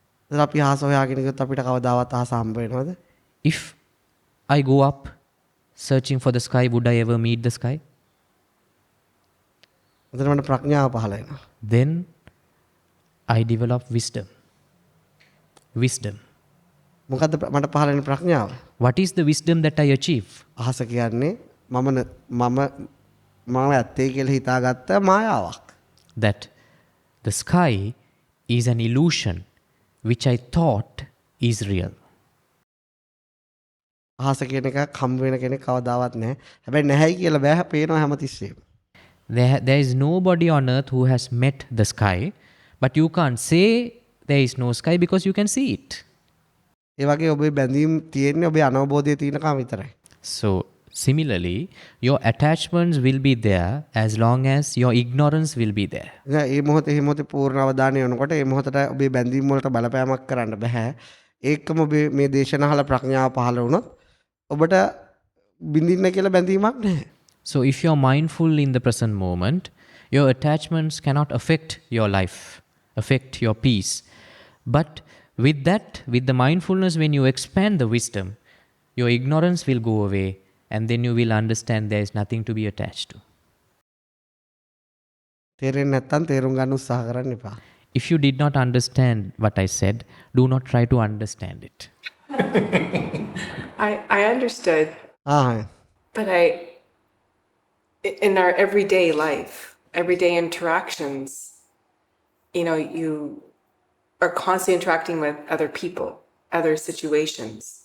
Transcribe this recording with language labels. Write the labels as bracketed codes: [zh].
[si] දැන් අපි අහස හොයාගෙන ගියොත් අපිට කවදාවත් අහස හම්බ වෙනවද? [en] If I go up searching for the sky, would I ever meet the sky? [si] එතන මට ප්‍රඥාව පහළ වෙනවා. [en] Then I develop wisdom. Wisdom. [si] මොකද්ද මට පහළ වෙන ප්‍රඥාව? [en] What is the wisdom that I achieve? [si] අහස කියන්නේ මම ඇත්තේ කියලා හිතාගත්ත මායාවක්. [en] That the sky is an illusion which I thought is real. [si] අහස කියන එකක් හම්බ වෙන කෙනෙක් කවදාවත් නැහැ. හැබැයි නැහැයි කියලා බෑ පේනවා හැමතිස්සෙම. [en] There is nobody on earth who has met the sky, but you can't say there is no sky because you can see it. [si] ඒ වගේ ඔබේ බැඳීම් තියෙන්නේ ඔබේ අනවබෝධය තියෙනකම් විතරයි. [en] So, similarly, your attachments will be there as long as your ignorance will be there. [si] ඒ මොහොතේ පූර්ණ අවධානය යොනකොට ඒ මොහොතට ඔබේ බැඳීම් වලට බලපෑමක් කරන්න බෑ. ඒකම ඔබේ මේ දේශනාවල ප්‍රඥාව පහළ වුණොත් ඔබට බින්දින්න කියලා බැඳීමක් නැහැ. [en] So, if you're mindful in the present moment, your attachments cannot affect your life, affect your peace. But with that, with the mindfulness, when you expand the wisdom, your ignorance will go away and then you will understand there is nothing to be attached to. [si] තේරෙන්නේ නැත්තම් තේරුම් ගන්න උත්සාහ කරන්න එපා. [en] If you did not understand what I said, do not try to understand it. I understood, ah but in our everyday life, everyday interactions, you are constantly interacting with other people, other situations.